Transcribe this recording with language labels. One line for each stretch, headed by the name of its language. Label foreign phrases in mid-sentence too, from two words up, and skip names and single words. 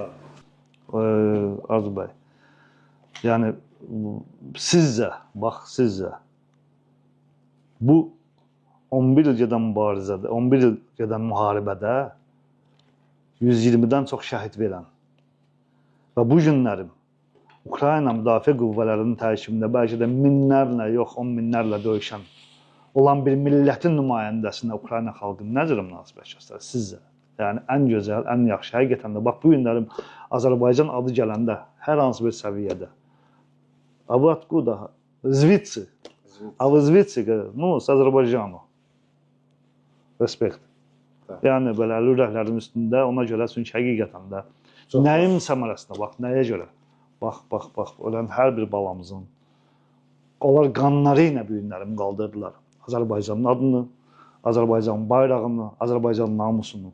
Azerbaijani: Arzu bəy, yəni sizcə, bu 11 il gedən mübarizədə, 11 il gedən müharibədə 120-dən çox şəhid verən və bu günlərim Ukrayna müdafiə qüvvələrinin tərkibində bəlkə də minlərlə, yox 10 minlərlə döyüşən olan bir millətin nümayəndəsinə Ukrayna xalqı nə cür münasibət göstərir sizcə? Yəni ən gözəl, ən yaxşı, həqiqətən də bax bu günlərim Azərbaycan adı gələndə hər hansı bir səviyyədə Avatkуда,
Ukrainian: звідси, а ви звідси, ну, з Azərbaycanı.
Azerbaijani: Respekt. Yəni belə ürəklərin üstündə ona görə çünki həqiqətən də nəyin səmərəsinə bax, nəyə görə? Bax, ölən hər bir balamızın onlar qanları ilə bu günlərim qaldırdılar. Azərbaycanın adını, Azərbaycanın bayrağını, Azərbaycanın namusunu.